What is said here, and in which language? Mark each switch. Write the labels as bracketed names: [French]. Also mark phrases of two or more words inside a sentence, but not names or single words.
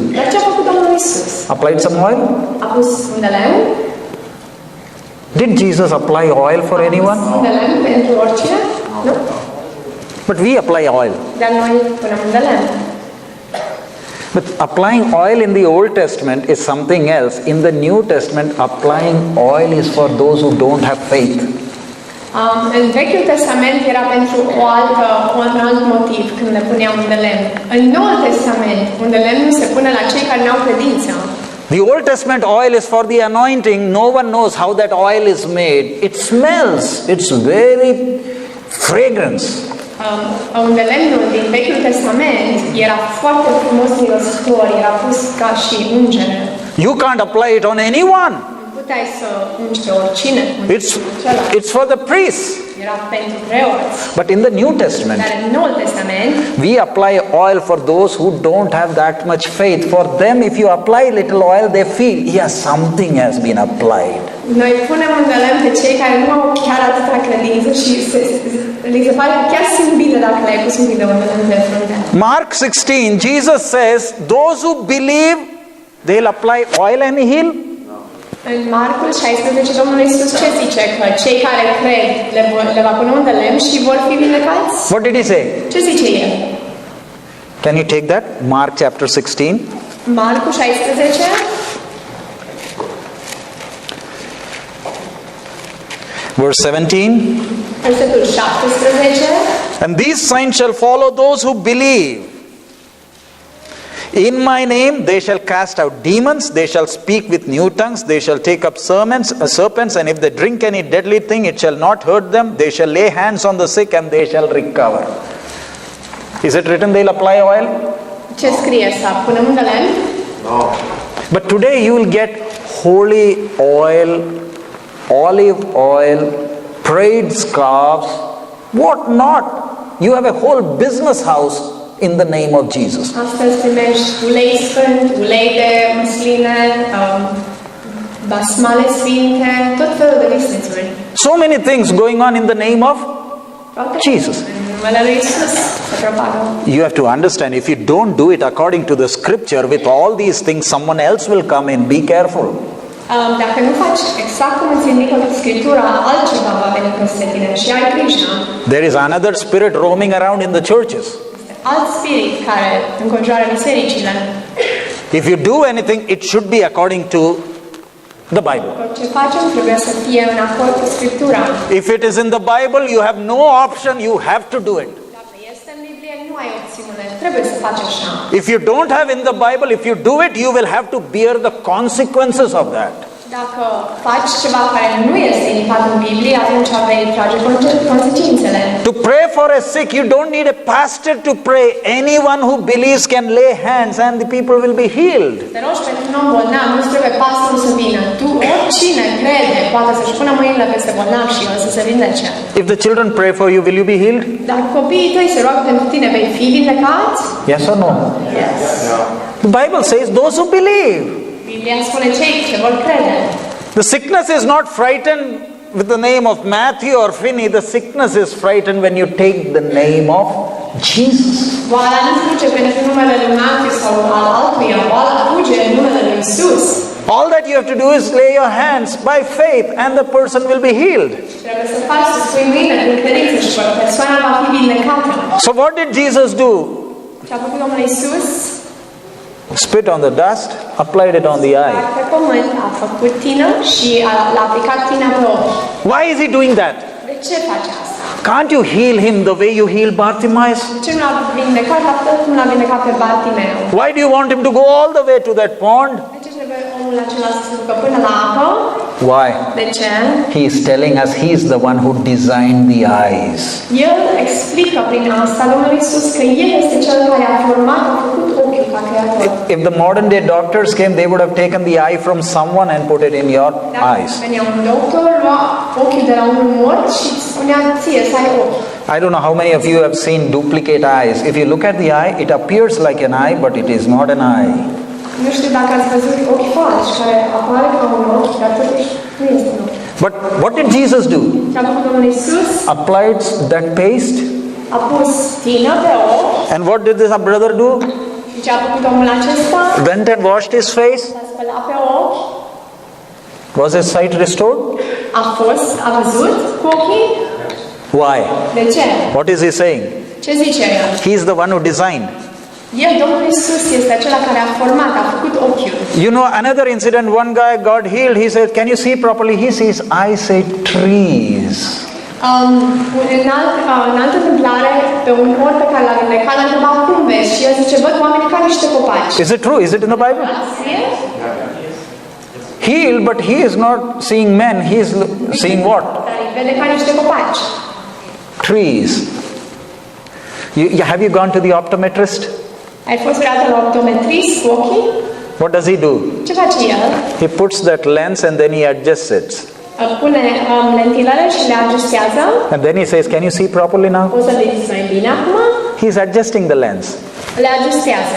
[Romanian] Dar ce a făcut Domnul Iisus? [English] Applied some oil? [Romanian] A pus un de lemn? [English] Did Jesus apply oil for anyone? [Romanian] Un de lemn pentru oricine? Nu? [English] But we apply oil. [Romanian] Dar noi punem un de lemn. [English] But applying oil in the Old Testament is something else. In the New Testament, applying oil is for those who don't have faith. [Romanian] În Vechiul Testament era pentru un alt motiv când le puneau un de lemn. În Noul Testament, un de lemn se pune la cei care nu au credință. [English] The Old Testament oil is for the anointing. No one knows how that oil is made. It smells. It's very fragrance. [Romanian] Un de lemnul din Vechiul Testament era foarte frumos mirositor, era pus ca și ungere. [English] You can't apply it on anyone. [Romanian] Puteai să ungi pe oricine. [English] It's for the priests. [Romanian] Era pentru preoți. [English] But in the New Testament, [Romanian] Dar în Noul Testament, [English] we apply oil for those who don't have that much faith. For them, if you apply little oil, they feel, yes, something has been applied. [Romanian] noi punem un de lemn pe cei care nu au chiar atâta credință și li se pare chiar simt bine dacă le-ai pus un pic de un de lemn pe frunte. [English] Mark 16, Jesus says, those who believe, they'll apply oil and heal. [Romanian] În Marcul 16, Domnul Iisus ce zice? Că cei care cred le va pune un de lemn și vor fi vindecați? [English] What did he say? [Romanian] Ce zice el? [English] Can you take that? Mark chapter 16. [Romanian] Marcul 16, [English] verse 17. [Romanian] versetul 17. [English] And these signs shall follow those who believe. In my name they shall cast out demons, they shall speak with new tongues, they shall take up serpents, and if they drink any deadly thing, it shall not hurt them. They shall lay hands on the sick and they shall recover. Is it written they'll apply oil? [Romanian] Ce scrie să punem un de lemn? [English] No. But today you will get holy oil, olive oil, prayed scarves, what not. You have a whole business house in the name of Jesus. [Romanian] Astăzi primești ulei sfânt, ulei de măsline, basmale sfinte, tot felul de business-uri. [English] So many things going on in the name of Jesus. [Romanian] În numele lui Iisus se propagă. [English] You have to understand, if you don't do it according to the scripture with all these things, someone else will come in. Be careful. [Romanian] Dacă nu faci exact cum îți indică Scriptura, altceva va veni peste tine și ai grijă. [English] There is another spirit roaming around in the churches. [Romanian] Alt spirit care înconjoară bisericile. [English] If you do anything, it should be according to the Bible. [Romanian] Ce facem trebuie să fie în acord cu Scriptura. [English] If it is in the Bible, you have no option, you have to do it. [Romanian] Dacă este în Biblie, nu ai opțiune, trebuie să faci așa. [English] If you don't have in the Bible, if you do it, you will have to bear the consequences of that. [Romanian] Dacă faci ceva care nu este indicat în Biblie, atunci vei trage consecințele. [English] To pray for a sick, you don't need a pastor to pray. Anyone who believes can lay hands and the people will be healed. [Romanian] Te rogi pentru un om bolnav, nu trebuie pastorul să vină. Tu, oricine crede, poate să-și pună mâinile peste bolnav și el să se vindece. [English] If the children pray for you, will you be healed? [Romanian] Dacă copiii tăi se roagă pentru tine, vei fi vindecați? [English] Yes or no? Yes. The Bible says those who believe. [Romanian] Biblia spune cei ce vor crede. [English] The sickness is not frightened with the name of Matthew or Finney. The sickness is frightened when you take the name of Jesus. [Romanian] Boala nu fuge pentru numele lui Matthew sau al altuia, boala fuge în numele lui Iisus. [English] All that you have to do is lay your hands by faith and the person will be healed. [Romanian] Trebuie să faci să spui mâine cu credință și persoana va fi vindecată. [English] So what did Jesus do? [Romanian] Ce a făcut Domnul Iisus? [English] Spit on the dust, applied it on the eye. [Romanian] Pe pământ a făcut tină și l-a aplicat tina pe ochi. [English] Why is he doing that? [Romanian] De ce face asta? [English] Can't you heal him the way you heal Bartimaeus? [Romanian] Ce nu l-a vindecat la fel cum l-a vindecat pe Bartimeu? [English] Why do you want him to go all the way to that pond? [Romanian] De ce trebuie omul acela să se ducă până la apă? [English] Why? [Romanian] De ce? [English] He is telling us he is the one who designed the eyes. [Romanian] El explică prin asta Domnul Iisus că El este Cel care a format, a făcut ochiul ca creator. [English] If the modern day doctors came, they would have taken the eye from someone and put it in your eyes. [Romanian] Dacă venea un doctor, lua ochiul de la un mort și îți spunea ție să ai ochi. [English] I don't know how many of you have seen duplicate eyes. If you look at the eye, it appears like an eye, but it is not an eye. [Romanian] Nu știu dacă ați văzut ochi falși care apare ca un ochi, dar totuși nu este un ochi. [English] But what did Jesus do? [Romanian] Ce a făcut Domnul Iisus? [English] Applied that paste. [Romanian] A pus tină pe ochi. [English] And what did this brother do? [Romanian] Și ce a făcut omul acesta? [English] Went and washed his face. [Romanian] S-a spălat pe ochi. [English] Was his sight restored? [Romanian] A văzut cu ochii? [English] Why? [Romanian] De ce? [English] What is he saying? [Romanian] Ce Ce zice el? [English] He is the one who designed. [Romanian] El, Domnul Iisus, este acela care a format, a făcut ochiul. [English] You know another incident, one guy got healed. He said, can you see properly? He says, I say trees. [Romanian] În altă întâmplare, pe un or pe care l-a vindecat, l-a întrebat cum vezi și el zice, văd oamenii ca niște copaci. [English] Is it true? Is it in the Bible? Healed, but he is not seeing men. He is seeing what? [Romanian] Dar îi vede ca niște copaci. [English] Trees. Have you gone to the optometrist? [Romanian] Ai fost vreodată la optometrist cu ochii? [English] What does he do? [Romanian] Ce face el? [English] He puts that lens and then he adjusts it. [Romanian] Pune lentilele și le ajustează. [English] And then he says, can you see properly now? [Romanian] O să vedeți mai bine acum. [English] He's adjusting the lens. [Romanian] Le ajustează.